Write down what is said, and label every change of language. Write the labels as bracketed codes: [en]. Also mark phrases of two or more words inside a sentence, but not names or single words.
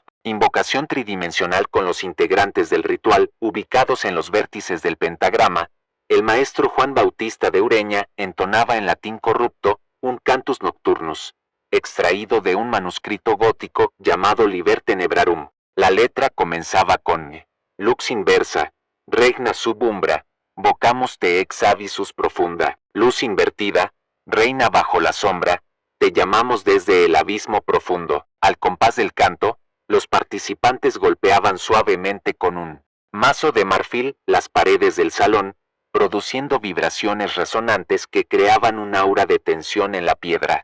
[es] Invocación tridimensional. Con los integrantes del ritual ubicados en los vértices del pentagrama, el maestro Juan Bautista de Ureña entonaba en latín corrupto un [la] cantus nocturnus, [es] extraído de un manuscrito gótico llamado Liber Tenebrarum. La letra comenzaba con [la] Lux inversa, regna sub umbra, vocamus te ex abyssus profunda. [es] Luz invertida, reina bajo la sombra, te llamamos desde el abismo profundo. Al compás del canto, los participantes golpeaban suavemente con un mazo de marfil las paredes del salón, produciendo vibraciones resonantes que creaban un aura de tensión en la piedra.